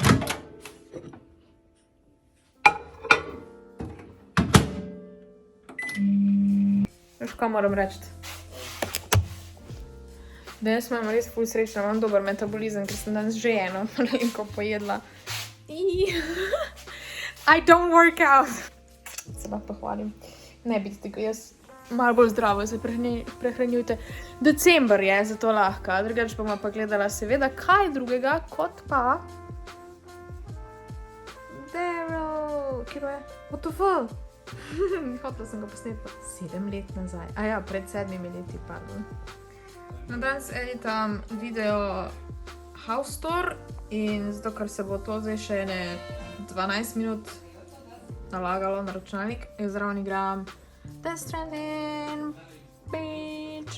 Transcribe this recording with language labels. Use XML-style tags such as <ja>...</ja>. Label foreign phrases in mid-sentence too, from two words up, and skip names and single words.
<sl>Veš, kaj moram reči? Danes imam res ful srečna, imam dober metabolizem, ker sem danes že eno Marlenko pojedla.</sl> <en>I don't work out.</en> <sl>Se lahko pohvalim. Ne biti tako, jaz malo bolj zdravo se prehranjujte. December je, zato lahko. Drugač bomo pa gledala seveda kaj drugega, kot pa Daryl. Kje je?</sl> <en>What the fuck?</en> <sl>Hotela sem ga posneti 7 let nazaj. Ja, pred 7 leti, pardon. No, danes editam video</sl> <en>House Tour</en> <sl>in zato, ker se bo to zdaj še 12 minut nalagalo na računalnik, jaz zraven igram Death Stranding, bitch.</sl>